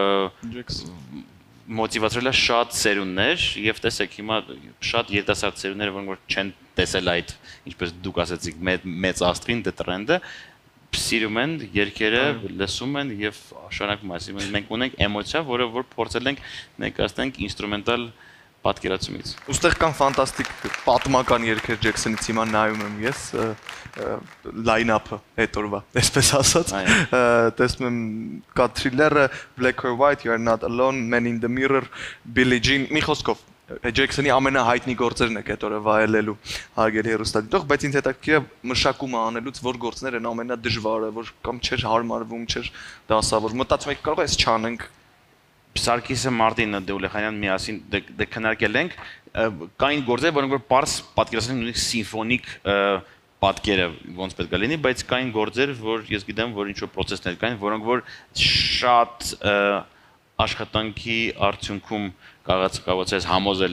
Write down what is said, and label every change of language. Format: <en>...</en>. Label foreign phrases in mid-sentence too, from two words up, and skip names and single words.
<hy>մոտիվացրել է շատ սերունդներ եւ տեսեք հիմա շատ երիտասարդ սերունդներ, որոնք որ չեն տեսել այդ, ինչպես դուք ասացիք, մեծ աստղին դե տրենդը, սիրում են երգերը, լսում են եւ շարունակում ասում են մենք ունենք էմոցիա, որը որ փորձել ենք ներկայացնենք ինստրումենտալ պատկերացումից։ Ուստեղ կան ֆանտաստիկ պատմական երգեր Ջեքսոնից հիմա նայում եմ ես</hy> <en>line-up-</en> <hy>ը հետորվա, այսպես ասած, տեսնում եմ կա Thriller-ը,</hy> <en>Black or White, You Are Not Alone, Man in the Mirror, Billie Jean,</en> <hy>մի խոսքով Ջեքսոնի ամենահայտնի գործերն եք հետորը վայելելու հարգելի հեռուստադիտող, բայց ինձ հետաքրքիր է մշակումը անելուց որ գործներ են ամենադժվարը, որ կամ չէր հարմարվում, չէր դասավոր, մտածում եք կարող է այս չանենք Սարգիսը Մարտինը Դեուլեխանյան միասին դե քննարկել ենք կային գործեր, որոնք որ պարզ պատկերացնեն նույնիսկ սիմֆոնիկ պատկերը ոնց պետք է լինի, բայց կային գործեր, որ ես գիտեմ, որ ինչ-որ process-ներ կային, որոնք որ շատ աշխատանքի արդյունքում կարողացած համոզել</hy>